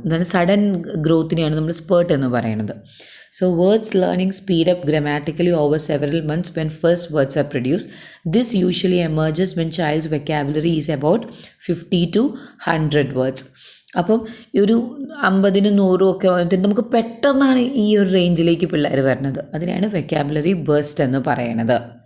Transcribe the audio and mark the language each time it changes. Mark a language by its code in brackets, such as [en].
[ml] എന്താണ് സഡൻ ഗ്രോത്തിനെയാണ് നമ്മൾ സ്പേർട്ട് എന്ന് പറയുന്നത്. [en] So words learning speed up grammatically over several months when first words are produced. This usually emerges when child's vocabulary is about 50 to 100 words. [ml] അപ്പം ഒരു 50-100 ഒക്കെ നമുക്ക് പെട്ടെന്നാണ് ഈ ഒരു റേഞ്ചിലേക്ക് പിള്ളേർ വരുന്നത്. അതിനാണ് വെക്കാബുലറി ബേസ്റ്റ് എന്ന് പറയുന്നത്.